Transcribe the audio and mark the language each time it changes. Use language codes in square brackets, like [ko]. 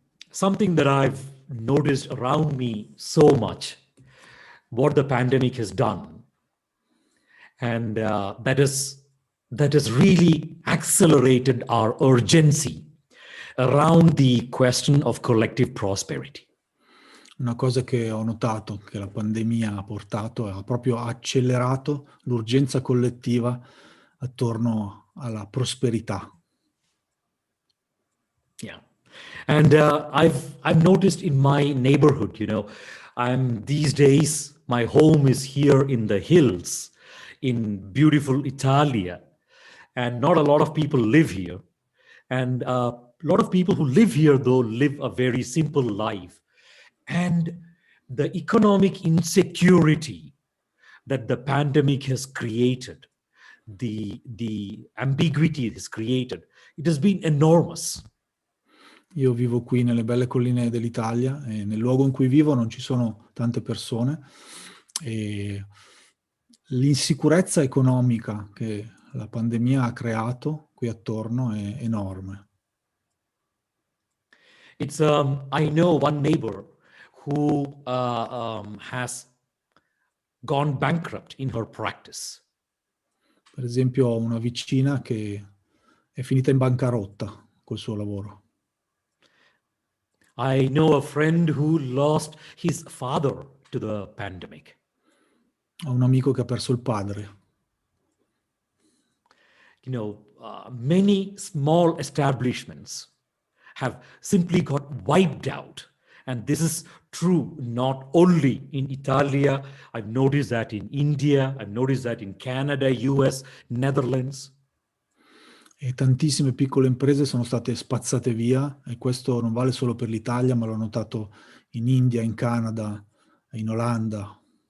[en] Something that I've noticed around me so much, what the pandemic has done, and that has really accelerated our urgency around the question of collective prosperity. [it] Una cosa che ho notato che la pandemia ha portato, ha proprio accelerato l'urgenza collettiva attorno alla prosperità. [en] Yeah. And I've noticed in my neighborhood, I'm these days, my home is here in the hills in beautiful Italia, and not a lot of people live here. And a lot of people who live here, though, live a very simple life. And the economic insecurity that the pandemic has created, the ambiguity it has created, it has been enormous. [it] Io vivo qui nelle belle colline dell'Italia e nel luogo in cui vivo non ci sono tante persone e l'insicurezza economica che la pandemia ha creato qui attorno è enorme. [en] It's I know one neighbor who has gone bankrupt in her practice. [it] Per esempio ho una vicina che è finita in bancarotta col suo lavoro. [en] I know a friend who lost his father to the pandemic. [it] Ho un amico che ha perso il padre. [en] Many small establishments have simply got wiped out. And this is true not only in Italia. I've noticed that in India, I've noticed that in Canada, US, Netherlands. [it] E tantissime piccole imprese sono state spazzate via e questo non vale solo per l'Italia, ma l'ho notato in India, in Canada, in Olanda.